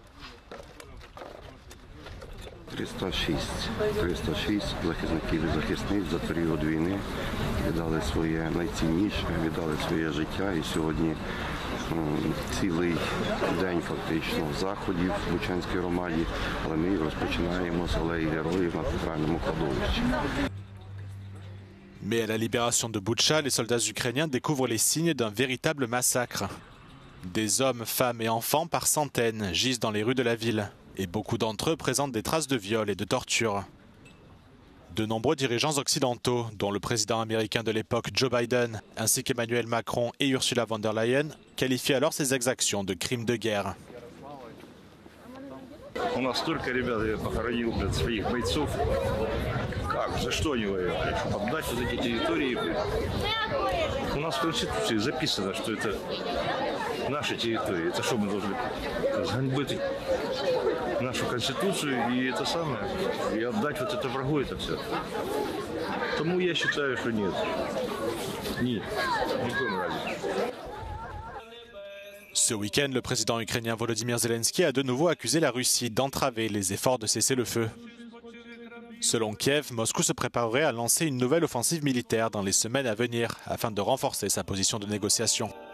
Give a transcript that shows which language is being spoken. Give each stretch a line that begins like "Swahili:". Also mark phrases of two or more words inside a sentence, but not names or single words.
Ukrainian: 306 захисників і захисниць за період війни віддали своє найцінніше, віддали своє життя. І сьогодні цілий день фактично заходів в Бучанській громаді, але ми розпочинаємо з алеї героїв на центральному кладовищі.
French: Mais à la libération de Boutcha, les soldats ukrainiens découvrent les signes d'un véritable massacre. Des hommes, femmes et enfants par centaines gisent dans les rues de la ville. Et beaucoup d'entre eux présentent des traces de viol et de torture. De nombreux dirigeants occidentaux, dont le président américain de l'époque Joe Biden, ainsi qu'Emmanuel Macron et Ursula von der Leyen, qualifient alors ces exactions de crimes de guerre.
Russian: У нас столько ребят похоронил, блядь, своих бойцов. Как? За что они воевали? Чтобы отдать вот эти территории. У нас в Конституции записано, что это наши территории. Это что мы должны сганьбить нашу Конституцию и это самое, и отдать вот это врагу это все. Тому я считаю, что нет. Нет, ни в коем разе.
French: Ce week-end, le président ukrainien Volodymyr Zelensky a de nouveau accusé la Russie d'entraver les efforts de cesser le feu. Selon Kiev, Moscou se préparerait à lancer une nouvelle offensive militaire dans les semaines à venir afin de renforcer sa position de négociation.